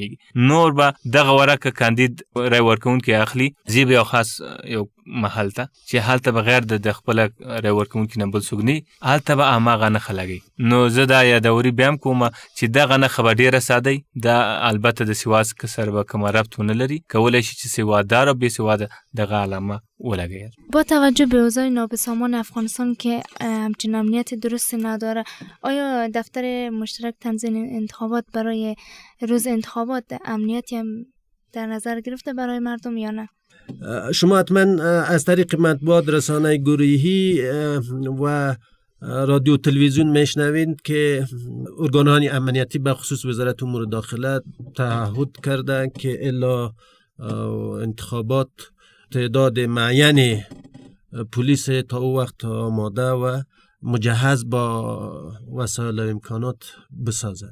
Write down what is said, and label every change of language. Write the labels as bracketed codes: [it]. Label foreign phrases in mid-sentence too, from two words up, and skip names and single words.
[ps] نور به دغه ورقه کاندید رای ورکوونکی اخلي، زی به یو خاص یو محل ته چې هلته بغیر د خپل رای ورکوونکي نه بل څوک نه هلته به هماغه نښه لګي. نو زه دا یادوري بیا هم کوم چې دغه نښه به ډېره ساده دا البته د سواد سره به کومه ربط ونه لري، کولی شي چې سواددار او بې سواده دغه علامه ولګوي. [fa] با توجه به اوضاع نابسامان افغانستان که همچنین امنیت درست نداره، آیا دفتر مشترک تنظیم انتخابات برای روز انتخابات امنیتی هم در نظر گرفته برای مردم یا نه؟ شما حتما از طریق مطبوعات، رسانه گروهی و رادیو تلویزیون میشنوید که ارگان‌های امنیتی به خصوص وزارت امور داخله تعهد کرده که الا انتخابات تعداد معین پلیس تا او وقت آماده و مجهز با وسایل و امکانات بسازند.